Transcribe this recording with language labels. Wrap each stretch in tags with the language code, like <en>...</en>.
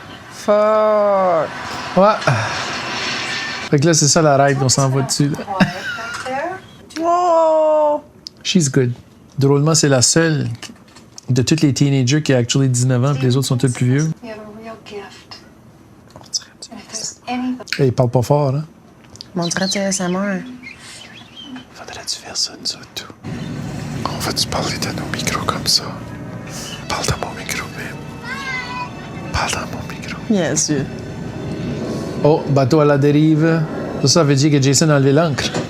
<en>Fuck.</en> <fr>Ouais. Fait que là, c'est ça la règle, on s'en va dessus, là. Oh!</fr> <en>She's good.</en> <fr>Drôlement, c'est la seule de toutes les teenagers qui a actually 19 ans, puis les autres sont tous plus vieux.</fr> <en>You have a real gift. And if there's anything</en> <fr>Et il parle pas fort, hein? On dirait que c'est ASMR. Faudrait-tu faire ça, nous autres, tout? On va-tu parler dans nos micros comme ça? Parle dans mon micro, babe. Parle dans mon micro. Bien sûr. Oh, bateau à la dérive. Ça veut dire que Jason a enlevé l'ancre.</fr>